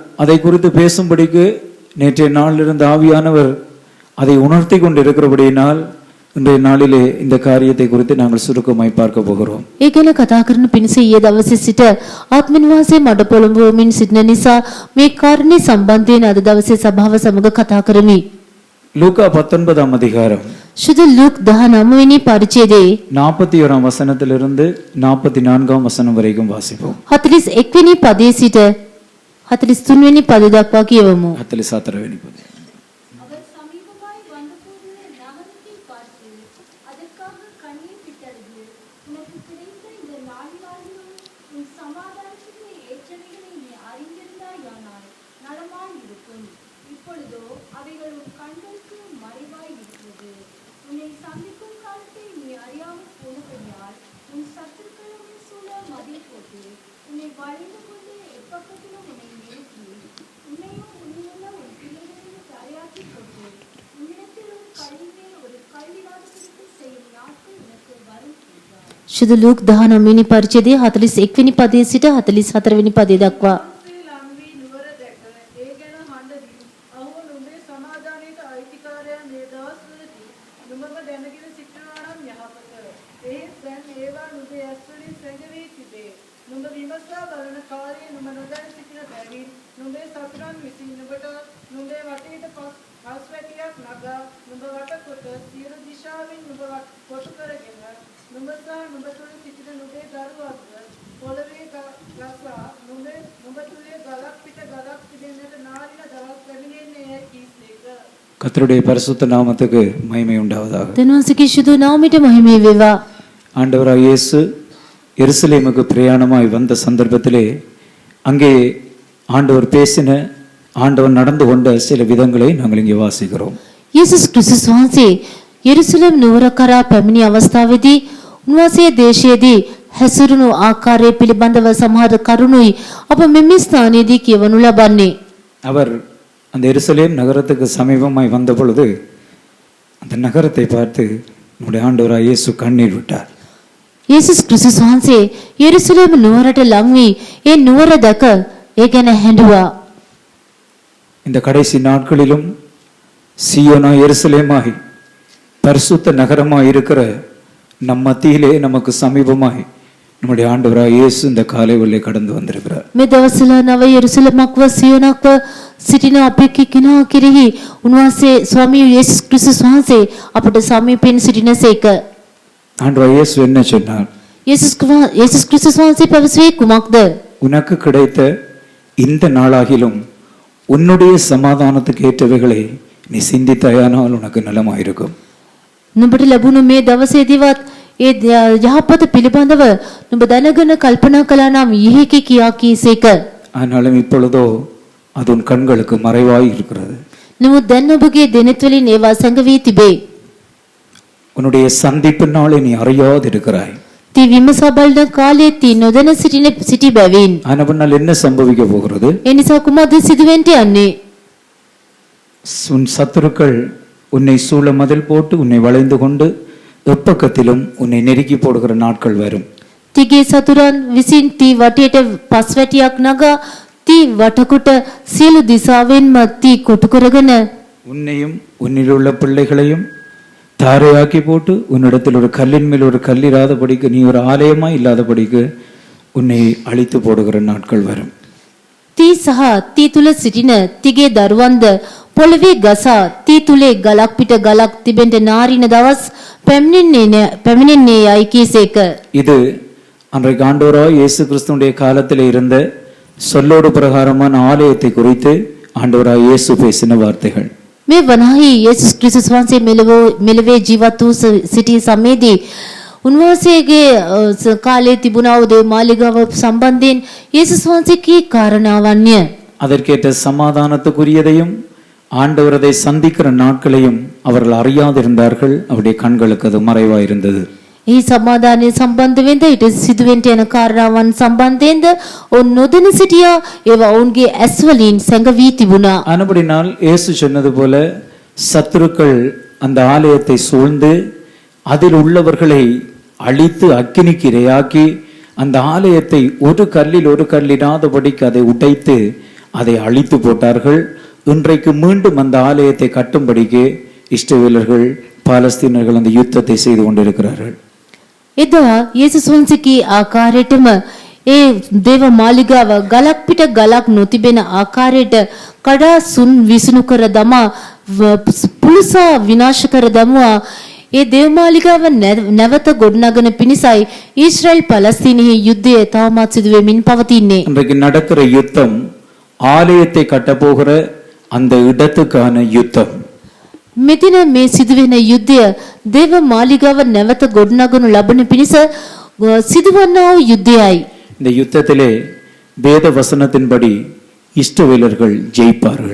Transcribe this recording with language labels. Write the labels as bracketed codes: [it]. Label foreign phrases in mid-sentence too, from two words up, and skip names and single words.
[ta] அதை குறித்து பேசும்படிக்கு நேற்றைய நாளிலிருந்து ஆவியானவர் அதை உணர்த்தி கொண்டு இருக்கிறபடியினால் இன்றைய நாளிலே இந்த காரியத்தை குறித்து நாங்கள் சுருக்கமாய் பார்க்க போகிறோம். [si] ඒ ගැන කතා කරන පිණිස ඊයේ දවසේ සිට ආත්මින් වාසයේ මඩ පොළඹවමින් සිටින නිසා මේ කාරණේ සම්බන්ධයෙන් අද දවසේ සභාව සමග කතා කරමි. [ta] லூக்கா 19ஆம் அதிகாரம் [si] ශුද්ධ ලූක් 19 වෙනි පරිච්ඡේදයේ [ta] 41ஆம் வசனத்திலிருந்து 44ஆம் வசனம் வரைக்கும் வாசிப்போம். [si] 41 වෙනි පදයේ සිට 43 වෙනි පද දක්වා කියවමු. 44 වෙනි පදය. [ta] அவர் சமீபமாய் வந்தபோது நகரத்தை பார்த்து அதற்காக கண்ணீர் விட்டது. உனக்கு கிடைத்த இந்த நாளிலாகிலும் உன் சமாதானத்துக்கு ஏற்றவைகளை நீ அறிந்திருந்தாயானால் நலமாய் இருக்கும். இப்பொழுதோ அவைகள் உன் கண்களுக்கு மறைவாய் இருக்கிறது. உன்னை சந்திக்கும் காலத்தை நீ அறியாமல் போனபடியால் உன் சத்துருக்கள் உன்னை சூழ மதில் போட்டு உன்னை வளைந்து கொண்டு எப்பக்கத்திலும் உன்னை நெருக்கி உன்னையும் உன்னிலுள்ள உன் பிள்ளைகளையும் தரையாக்கி கொண்டு உன்னிடத்தில் ஒரு கல்வி மேல் ஒரு கல்வியாதபடிக்கு செய்யும் நாட்கள் உனக்கு வரும் என்றார். [si] ශුද්ධ ලූක් 19 වෙනි පරිච්ඡේදයේ 41 වෙනි පදයේ සිට 44 වෙනි පදයේ දක්වා ලම්වී නුවර දැක ඒ ගැන හඬදී අහෝ නුඹේ සමාදානයට අයිතිකාරයා මේ දවස්වලදී නුඹව දැනගෙන සිටිනවා නම් යහපත. එහෙත් දැන් ඒවා නුඹේ ඇස්වලින් සැඟවී තිබේ. නුඹ විමසා බලන කාලයේ නුඹ නොදැන සිටින බැවින් නුඹේ සතුරන් විසින් නුඹට නුඹේ වටේට පස්වැටියක් නගා නුඹ වටකොට සියලු දිශාවෙන් නුඹ කොටු කරගෙන නුඹ සහ නුඹ තුළ සිටින නුඹේ දරුවන්ව පොළවේ ගසා නුඹ තුලේ ගලක් පිට ගලක් තිබෙන්නට නාරින දවස් පැමිණෙන්නේ කීසේක. [ta] கர்த்தருடைய பரிசுத்த நாமத்துக்கு மகிமை உண்டாவதாக. [si] දෙවියන්ගේ ශුද්ධ නාමයට මහිමේ වේවා. [ta] ஆண்டவராய் இயேசு எருசலேமுக்கு பிரயாணமாய் வந்த சந்தர்ப்பத்திலே அங்கே ஆண்டவர் பேசின ஆண்டவர் நடந்து கொண்ட சில விதங்களை நாங்கள் இங்கே வாசிக்கிறோம். [si] යේසුස් ක්‍රිස්තුස් වහන්සේ යෙරුසලම් නුවර කරා පැමිණි අවස්ථාවේදී උන්වහන්සේ දේශයේදී හැසිරුණු ආකාරය පිළිබඳව සමහර කරුණුයි අප මෙම ස්ථානයේදී කියවනු ලබන්නේ. [ta] அவர் அந்த எருசலேம் நகரத்துக்கு சமீபமாய் வந்த பொழுது அந்த நகரத்தை பார்த்து நம்முடைய ஆண்டவராய் இயேசு கண்ணீர் விட்டார். [si] යේසුස් ක්‍රිස්තුස් වහන්සේ යෙරුසලම් නුවරට ලං වී ඒ නුවර දැක ඒ ගැන හැඬුවා. [ta] இந்த கடைசி நாட்களிலும் சீயோனா எருசலேமாய் பரிசுத்த நகரமாய் இருக்கிற நம் மத்தியிலே நமக்கு சமீபமாய் நம்முடைய ஆண்டவராய் இயேசு இந்த காலை வேளையிலே கடந்து வந்திருக்கிறார். [si] මේ දවස්වල නව යෙරුසලමක්ව සියොනක්ව සිටින අපේ කෙනා කෙරෙහි උන්වහන්සේ ස්වාමී යේසුස් ක්‍රිස්තුස් වහන්සේ අපට සමීපෙන් සිටිනසේක. [ta] ஆண்டவராய் இயேசு என்ன சொன்னார்? [si] යේසුස් ක්‍රිස්තුස් වහන්සේ පැවසුවේ කුමක්ද? [ta] உனக்கு கிடைத்த இந்த நாளாகிலும் உன்னுடைய சமாதானத்துக்கு ஏற்றவைகளை நீ சிந்தித்தாயானால் உனக்கு நலமாயிருக்கும். [si] නුඹට ලැබුණු මේ දවසේදීවත් ඒ යහපත පිළිබඳව නුඹ දැනගෙන කල්පනා කළා නම් යෙහිකි කියා කීසේක. [ta] ஆனாலும் இப்பொழுதோ அது உன் கண்களுக்கு மறைவாய் இருக்கிறது. [si] නමුත් දැන් ඔබගේ දෙනෙත් වලින් ඒවා සැඟවී තිබේ. [ta] உன்னுடைய சந்திப்பு நாளை நீ அறியாது இருக்கிறாய். [si] තී විමසා බලන කාලයේ තී නොදැන සිටි බැවින් [ta] ஆனவனால் என்ன சம்பவிக்க போகிறது? [si] ඒ නිසා කුමක්ද සිදුවෙන්ට යන්නේ? [ta] உன் சத்துருக்கள் உன்னை சூழ மதில் போட்டு உன்னை வளைந்து கொண்டு எப்பக்கத்திலும் உன்னை நெருக்கி போடுகிற நாட்கள் வரும். [si] තීගේ සතුරන් විසින් තී වටේට පස්වැටියක් නගා තී වටකොට සියලු දිසාවෙන්ම තී කොටු කරගෙන [ta] உன்னையும் உன்னில் உள்ள பிள்ளைகளையும் தாரையாக்கி போட்டு உன்னிடத்தில் ஒரு கல்லின் மேல் ஒரு கல்லிராதபடிக்கு நீ ஒரு ஆலயமா இல்லாதபடிக்கு உன்னை அழித்து போடுகிற நாட்கள் வரும். [si] තී සහ තී තුල සිටින තීගේ දරුවන්ද පොළවේ ගසා තී තුලේ ගලක් පිට ගලක් තිබෙන්න නාරින දවස් පැමිණෙන්නේ යයි කීසේක. [ta] இது அன்றைக்கு ஆண்டவராய் இயேசு கிறிஸ்துவுடைய காலத்தில் இருந்த சொல்லோடு பிரகாரமான ஆலயத்தை குறித்து ஆண்டவராய் இயேசு பேசின வார்த்தைகள். [si] මේ වනාහි යේසුස් ක්‍රිස්තුස් වහන්සේ මෙලොවේ ජීවත් වූ සිටි සමයේදී උන්වහන්සේගේ කාලයේ තිබුණා වූ දේ මාලිගාව සම්බන්ධයෙන් යේසුස් වහන්සේ කී කාරණාවන්ය. [ta] அதற்கேற்ற சமாதானத்துக்குரியதையும் ஆண்டவர் அதை சந்திக்கிற நாட்களையும் அவர்கள் அறியாதிருந்தார்கள். அவருடைய கண்களுக்கு அது மறைவாயிருந்தது. [si] ඒ සමාදානයේ සම්බන්ධ වෙන්න ඊට සිදුවෙන්ට යන කාරණාවන් සම්බන්ධයෙන්ද ඔවුන් නොදැන සිටියා. ඒවා ඔවුන්ගේ ඇස් වලින් සැඟවී තිබුණා. [ta] ஆனபடினால் இயேசு சொன்னது போல சத்துருக்கள் அந்த ஆலயத்தை சூழ்ந்து அதில் உள்ளவர்களை அழித்து அக்கினிக்கு இரையாக்கி அந்த ஆலயத்தை ஒரு கல்லிடாதபடிக்கு அதை உடைத்து அதை அழித்து போட்டார்கள். இன்றைக்கு மீண்டும் அந்த ஆலயத்தை கட்டும்படிக்கு இஸ்ரவேலர்கள் பாலஸ்தீனர்கள் அந்த யுத்தத்தை செய்து கொண்டிருக்கிறார்கள். [si] එදා යේසුස් වහන්සේගේ ආකාරයටම ඒ දේව මාලිගාව ගලක් පිට ගලක් නොතිබෙන ආකාරයට කඩා සුන් විසුණු කර දමා පුලුසා විනාශ කර දමුවා. ඒ දේව මාලිගාව නැවත ගොඩනගන පිණිසයි ඊශ්‍රායල් පලස්තීනයේ යුද්ධය තවමත් සිදු වෙමින් පවතින්නේ. [ta] இன்றைக்கு நடக்கிற யுத்தம் ஆலயத்தை கட்டப்போகிற அந்த இடத்துக்கான யுத்தம். [si] මෙදින මේ සිදුවෙන යුද්ධය දේව මාලිගාව නැවත ගොඩනගනු ලබන පිණිස සිදුවන්නා වූ යුද්ධයයි. [ta] இந்த யுத்தத்திலே வேத வசனத்தின்படி இஸ்ரவேலர்கள் ஜெயிப்பார்கள்.